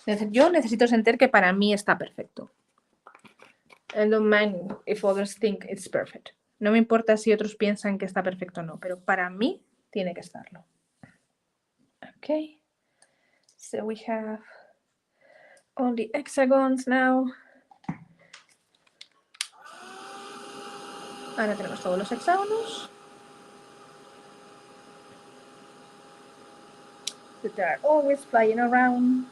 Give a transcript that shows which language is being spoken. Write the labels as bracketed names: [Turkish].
[Spanish] Yo necesito sentir que para mí está perfecto. [English] I don't mind if others think it's perfect. [Spanish] No me importa si otros piensan que está perfecto o no, pero para mí tiene que estarlo. [English] Okay. So we have all the hexagons now. [Spanish] Ahora tenemos todos los hexágonos. [English] That they are always flying around.